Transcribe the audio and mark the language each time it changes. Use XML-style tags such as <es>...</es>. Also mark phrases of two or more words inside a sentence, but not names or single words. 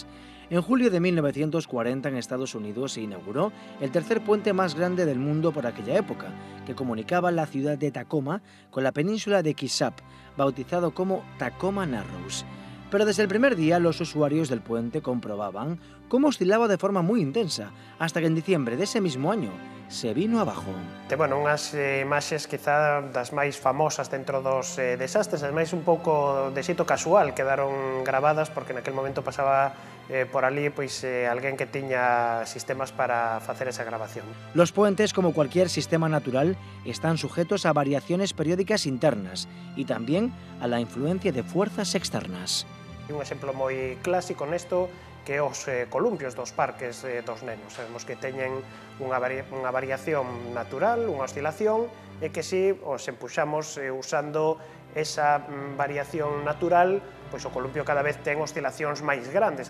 <es>En julio de 1940 en Estados Unidos se inauguró el tercer puente más grande del mundo por aquella época, que comunicaba la ciudad de Tacoma con la península de Kitsap, bautizado como Tacoma Narrows. Pero desde el primer día los usuarios del puente comprobaban cómo oscilaba de forma muy intensa, hasta que en diciembre de ese mismo año se vino abajo. Bueno,</es> <gl>unhas imaxes quizá das máis famosas dentro dos desastres, ademais un pouco de xeito casual quedaron gravadas porque naquel momento pasaba por ali pois alguén que tiña sistemas para facer esa grabación.</gl> <es>Los puentes, como cualquier sistema natural, están sujetos a variaciones periódicas internas y también a la influencia de fuerzas externas.</es> <gl>Un exemplo moi clásico nesto que os columpios dos parques dos nenos. Sabemos que teñen unha variación natural, unha oscilación, e que se os empuxamos usando esa variación natural, pois o columpio cada vez ten oscilacións máis grandes.</gl>